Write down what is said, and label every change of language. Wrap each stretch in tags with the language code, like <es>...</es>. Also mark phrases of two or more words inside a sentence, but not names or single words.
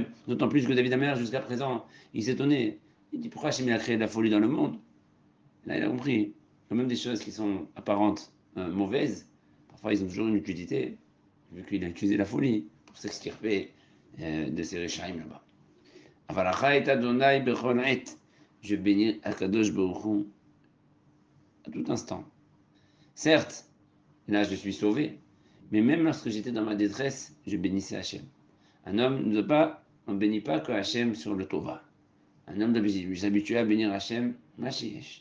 <fr>D'autant plus que David Amer, jusqu'à présent, il s'étonnait. Il dit pourquoi Hachem a créé de la folie dans le monde? Là, il a compris que même des choses qui sont apparentes mauvaises, parfois ils ont toujours une utilité, vu qu'il a utilisé la folie pour s'extirper de ces réchaïm là-bas.</fr> <he>אברכה את אדוני בכל עת.</he> <fr>Je bénis</fr> <he>הקדוש ברוך הוא</he> <fr>à tout instant. Certes, là je suis sauvé, mais même lorsque j'étais dans ma détresse, je bénissais Hachem. Un homme ne doit pas, on ne bénit pas que Hachem sur le Tova. Un homme doit s'habituer à bénir Hachem, Mashiach.</fr>